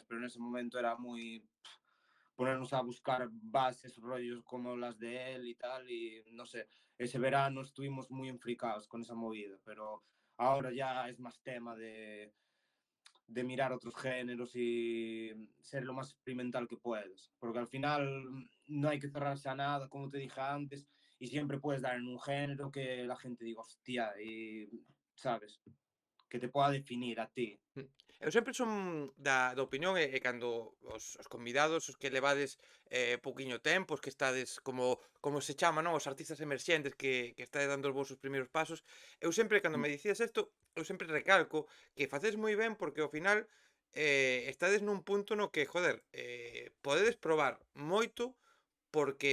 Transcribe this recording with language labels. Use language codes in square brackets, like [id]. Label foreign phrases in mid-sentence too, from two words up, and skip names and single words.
[es] Pero en ese momento era muy ponernos a buscar bases, rollos como las de él y tal, y no sé, ese verano estuvimos muy enfricados con esa movida, pero ahora ya es más tema de mirar otros géneros y ser lo más experimental que puedes, porque al final no hay que cerrarse a nada, como te dije antes, y siempre puedes dar en un género que la gente diga, hostia, y, ¿sabes? Que te pueda definir a ti. [gl] Eu sempre son da opinión e cando os convidados, os que levades pouquiño tempo, os que estades como se chama, non? Os artistas emerxentes que estades dando os vosos primeiros pasos, eu sempre cando me dicías isto, eu sempre recalco que facedes moi ben porque ao final estades nun punto no que, joder, podedes probar moito porque